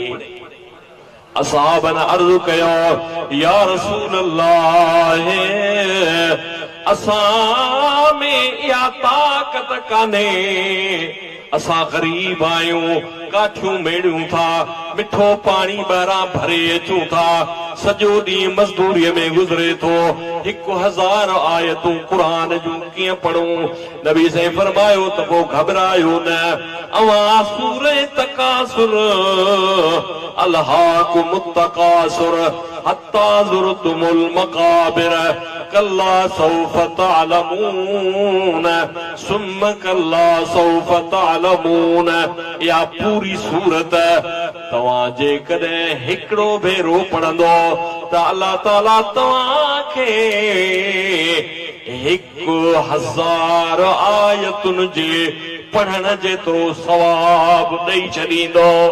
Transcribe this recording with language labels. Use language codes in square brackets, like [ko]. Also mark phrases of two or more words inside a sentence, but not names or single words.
[sd] असहाबन अर्ज़ कयो, [ar] يا رسول الله, [sd] असां में इहा ताक़त कान्हे, असां गरीब आहियूं, काठियूं मेड़ियूं था, मिठो पाणी ॿाहिरां भरे अचूं था, सॼो ॾींहुं मज़दूरीअ में गुज़रे थो, 1000 आयतूं क़ुरान जूं कीअं पढ़ूं। नबी साईं फरमायो त पोइ घबरायो न, अवां सूरह तकासुर, [ar] ألهاكم التكاثر حتى زرتم المقابر كلا سوف تعلمون ثم كلا سوف تعلمون. [sd] या पूरी सूरत तव्हां जे कॾहिं हिकिड़ो भेरो पढ़ंदो त अल्लाह ताला तव्हांखे 1000 आयतुनि जे पढ़ण जेतिरो सवाब ॾेई छॾींदो।